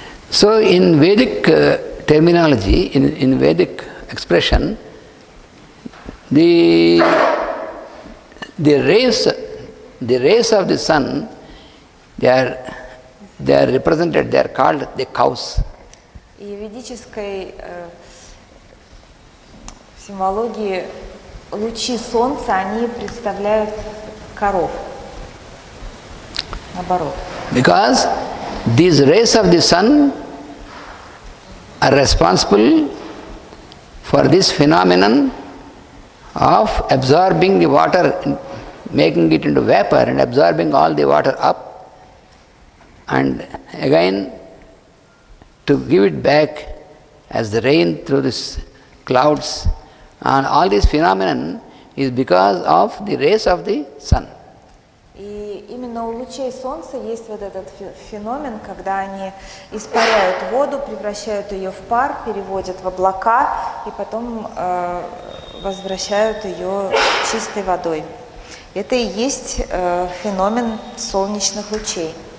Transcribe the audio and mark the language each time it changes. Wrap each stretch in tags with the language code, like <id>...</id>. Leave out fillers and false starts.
<en>So in Vedic terminology, in Vedic expression, the rays of the sun, they are represented, they are called the cows.</en> <ru>И в ведической символогии лучи солнца, они представляют коров. Наоборот.</ru> <en>Because these rays of the sun are responsible for this phenomenon of absorbing the water, making it into vapor and absorbing all the water up, and again to give it back as the rain through these clouds, and all this phenomenon is because of the rays of the sun.</en> <ru>И именно у лучей солнца есть вот этот феномен, когда они испаряют воду, превращают ее в пар, переводят в облака и потом возвращают ее чистой водой. Это и есть феномен солнечных лучей.</ru>